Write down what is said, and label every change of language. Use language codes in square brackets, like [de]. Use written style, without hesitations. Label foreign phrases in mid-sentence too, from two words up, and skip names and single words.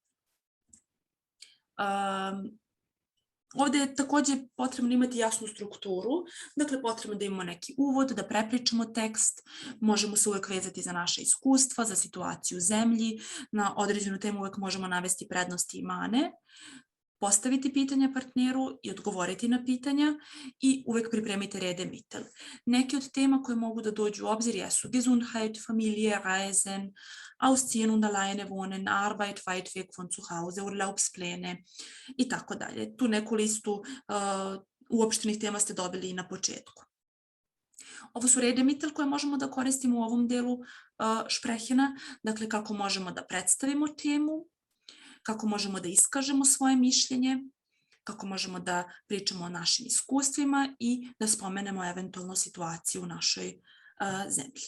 [sr] Ovdje je također potrebno imati jasnu strukturu, dakle potrebno da imamo neki uvod, da prepričamo tekst, možemo se uvek vezati za naše iskustva, za situaciju u zemlji, na određenu temu uvek možemo navesti prednosti i mane, postaviti pitanja partneru i odgovoriti na pitanja i uvek pripremite Redemitel. Neke od tema koje mogu da dođu u obzir jesu [de] Gesundheit, Familie, Reisen, Ausziehen und alleine wohnen, Arbeit, weit weg von zu Hause, Urlaubspläne [sr] i tako dalje. Tu neku listu uopštenih tema ste dobili i na početku. Ovo su Redemitel koje možemo da koristimo u ovom delu šprehena, dakle kako možemo da predstavimo temu, kako možemo da iskažemo svoje mišljenje, kako možemo da pričamo o našim iskustvima i da spomenemo eventualno situaciju u našoj zemlji.